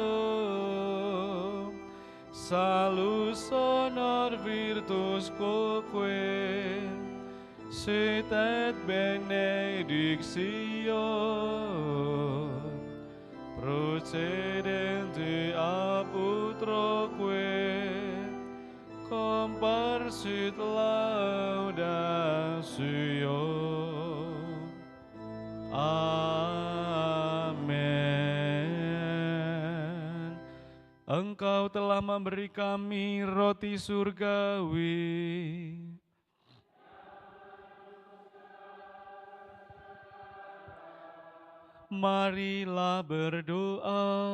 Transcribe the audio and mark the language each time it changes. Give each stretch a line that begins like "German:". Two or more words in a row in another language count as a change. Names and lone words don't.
Latin: salus honor virtus quoque sit et benedictio procedente apud troque comparsit laudatio. Amen.
Indonesian: Engkau telah memberi kami roti surgawi. Marilah berdoa.